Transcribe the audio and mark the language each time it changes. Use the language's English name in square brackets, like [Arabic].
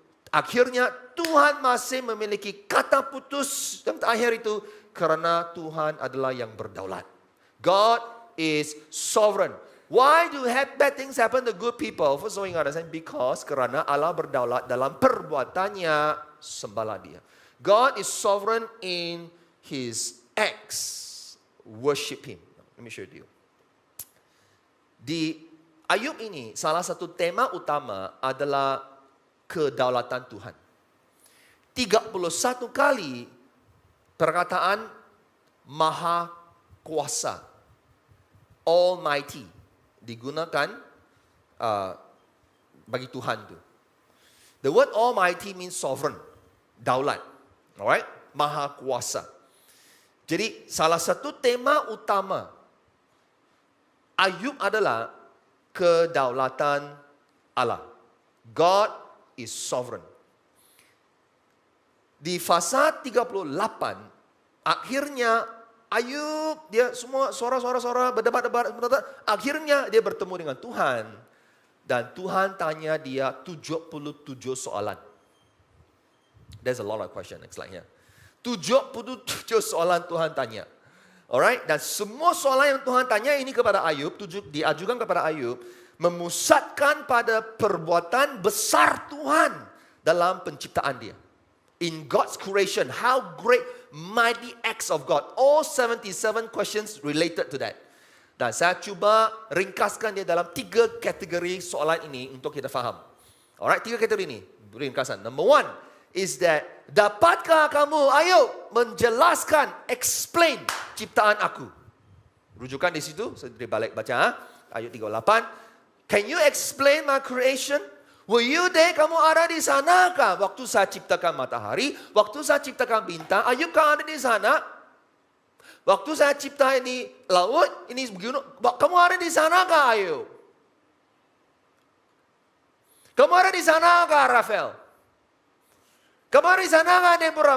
[Malay] Akhirnya Tuhan masih memiliki kata putus yang terakhir itu karena Tuhan adalah yang berdaulat. [English] God is sovereign. Why do bad things happen to good people? First of all, understand because [Malay] karena Allah berdaulat dalam perbuatannya, sembahlah Dia. [English] God is sovereign in His acts. Worship Him. Let me show you. [Malay] Di Ayub ini, salah satu tema utama adalah kedaulatan Tuhan. 31 kali perkataan Maha Kuasa, Almighty, digunakan bagi Tuhan itu. [English] The word Almighty means sovereign, daulat. Alright? Maha Kuasa. [Malay] Jadi salah satu tema utama Ayub adalah kedaulatan Allah. [English] God is sovereign. [Malay] Di fasa 38, akhirnya Ayub, dia semua suara-suara berdebat, akhirnya dia bertemu dengan Tuhan. Dan Tuhan tanya dia 77 soalan. [English] There's a lot of questions, [Malay] next slide here. 77 soalan Tuhan tanya. Alright, dan semua soalan yang Tuhan tanya ini kepada Ayub, diajukan kepada Ayub, memusatkan pada perbuatan besar Tuhan dalam penciptaan dia. [English] in God's creation, how great, mighty acts of God. All 77 questions related to that. [Malay] Dan saya cuba ringkaskan dia dalam 3 kategori soalan ini untuk kita faham. Alright, 3 kategori ini. Ringkasan. [English] Number 1 is that, [Malay] dapatkah kamu, menjelaskan, explain ciptaan aku. Rujukan di situ, saya balik baca. Ayat 38. [English] Can you explain my creation? Were you there? [Malay] Kamu ada di sana kah? Waktu saya ciptakan matahari, waktu saya ciptakan bintang, Ayub kan ada di sana. Waktu saya cipta ini laut, ini gunung, kamu ada di sana kah Ayub? Kamu ada di sana kah Rafael? Kamu ada di sana kah Deborah?